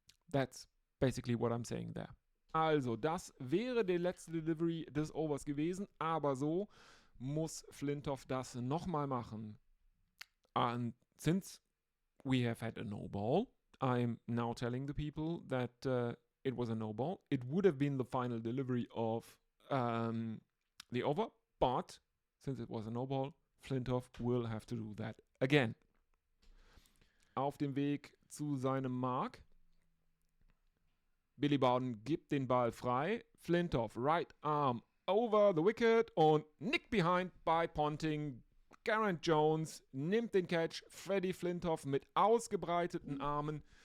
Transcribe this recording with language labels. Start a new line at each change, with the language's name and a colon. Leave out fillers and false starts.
English: That's basically what I'm saying there.
German: Also, das wäre die letzte Delivery des Overs gewesen, aber so muss Flintoff das nochmal machen.
English: And since we have had a no ball, I'm now telling the people that it was a no ball. It would have been the final delivery of the over, but since it was a no ball, Flintoff will have to do that again.
German: Auf dem Weg zu seinem Mark. Billy Bowden gibt den Ball frei.
English: Flintoff, right arm over the wicket und nick behind by Ponting.
German: Geraint Jones nimmt den Catch. Freddie Flintoff mit ausgebreiteten Armen.